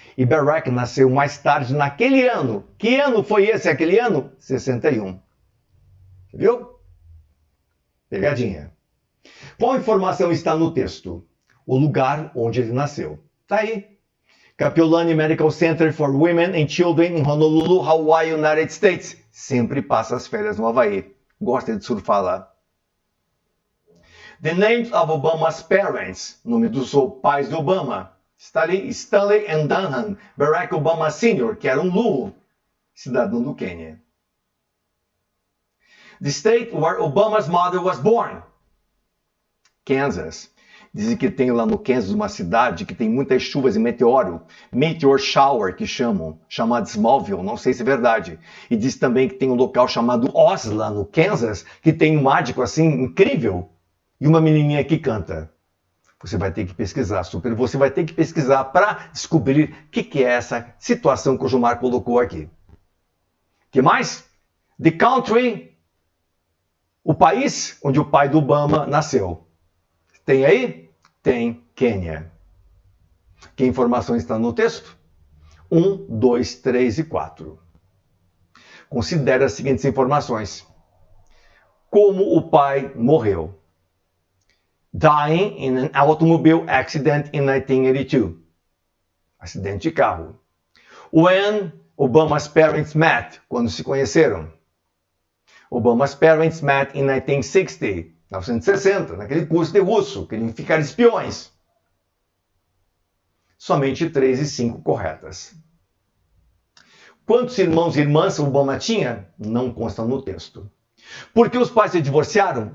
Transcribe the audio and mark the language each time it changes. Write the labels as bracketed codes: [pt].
[pt] E Barack nasceu mais tarde naquele ano. Que ano foi esse, aquele ano? 61. Viu? Pegadinha. Qual informação está no texto? O lugar onde ele nasceu. Tá aí. [en] Kapiolani Medical Center for Women and Children em Honolulu, Hawaii, United States. [pt] Sempre passa as férias no Havaí. Gosta de surfar lá. [en] The names of Obama's parents. [pt] Nome dos pais de Obama. Stanley and Dunham, Barack Obama Sr., que era um Luo, cidadão do Quênia. [en] The state where Obama's mother was born, Kansas. [pt] Dizem que tem lá no Kansas uma cidade que tem muitas chuvas e meteor shower, que chamam, chamada Smallville, não sei se é verdade. E diz também que tem um local chamado Osla, no Kansas, que tem um mágico assim incrível. e uma menininha que canta. Você vai ter que pesquisar, Super. Você vai ter que pesquisar para descobrir o que é essa situação que o Gilmar colocou aqui. Que mais? [en] The country, [pt] o país onde o pai do Obama nasceu. Tem aí? Tem Quênia. Que informação está no texto? 1, 2, 3 e 4. Considere as seguintes informações. Como o pai morreu. [en] Dying in an automobile accident in 1982. [pt] Acidente de carro. [en] When Obama's parents met. [pt] Quando se conheceram. [en] Obama's parents met in 1960. [pt] 1960, naquele curso de russo, que eles ficaram espiões. Somente 3 e 5 corretas. Quantos irmãos e irmãs Obama tinha? Não consta no texto. Por que os pais se divorciaram?